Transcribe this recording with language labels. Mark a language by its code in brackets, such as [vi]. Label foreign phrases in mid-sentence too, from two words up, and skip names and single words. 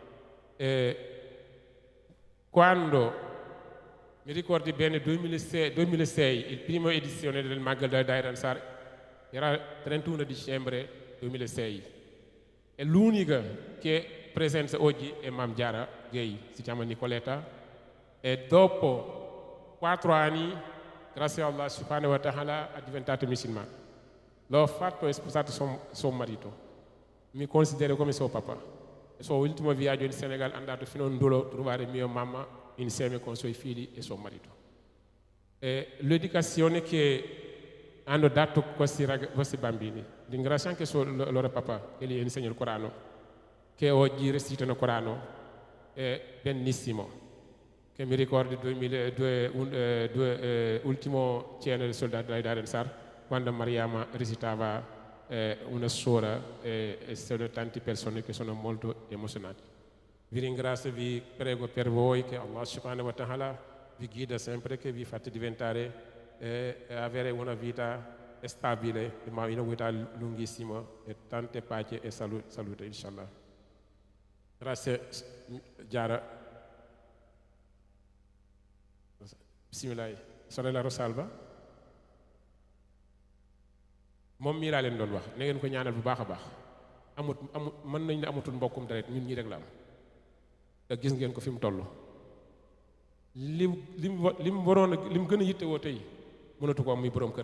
[it] Quando mi ricordi bene 2006, il primo edizione del Magal da Dairan era 31 dicembre 2006. E l'unica che presenta oggi è Mam Diarra Gueye, si chiama Nicoletta. E dopo 4 anni, grazie a [ar] الله سبحانه وتعالى, [it] è diventato musulmano. L'ho fatto e sposato suo marito. Mi considero come suo papà. Il suo ultimo viaggio in Senegal è andato fino a Ndolo a trovare mia mamma insieme con i suoi figli e suo marito. E l'educazione che hanno dato questi bambini, ringrazio anche il loro papà che gli insegna il Corano, che oggi recitano il Corano, è benissimo. Che mi ricordo l'ultimo cena del soldato di Darensar, quando Mariama recitava una sora e sono tante persone che sono molto emozionate. Vi ringrazio, vi prego per voi che [ar] الله سبحانه وتعالى [it] vi guida sempre, che vi fate diventare avere una vita stabile, ma una vita lunghissima e tante pace e salute inshallah. Grazie Diarra. Bismillah. [wo] Sorella Rosalba moom mii laa leen doon wax na ngeen ko ñaanal bu baax a baax mën nañ ne amatul mbokkum deret ñun ñii rek la am te gis ngeen ko fi mu toll li mu waroon li mu gën a yittewoo tey mënatu ko am muy borom kër